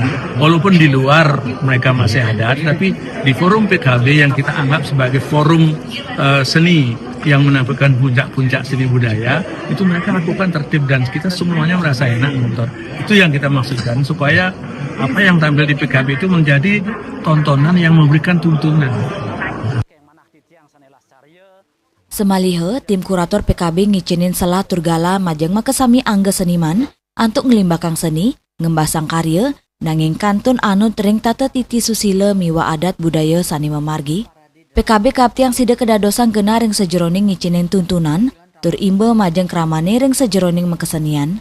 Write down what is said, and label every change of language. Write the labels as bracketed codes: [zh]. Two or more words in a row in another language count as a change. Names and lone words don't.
[id] Walaupun di luar mereka masih ada, tapi di forum PKB yang kita anggap sebagai forum seni yang menampilkan puncak-puncak seni budaya, itu mereka lakukan tertib dan kita semuanya merasa enak nonton. Itu yang kita maksudkan, supaya apa yang tampil di PKB itu menjadi tontonan yang memberikan tuntunan. [ban] Semalihe, tim kurator PKB ngicinin selah turgala majeng makesami angga seniman antuk ngelimbakang seni, ngembasang karya, nanging kantun anut ring tata titi susile miwa adat budaya sani memargi. PKB kaptiang sida kedadosang genah ring sejeroning ngicinin tuntunan, tur imbe majeng kramane ring sejeroning makesenian.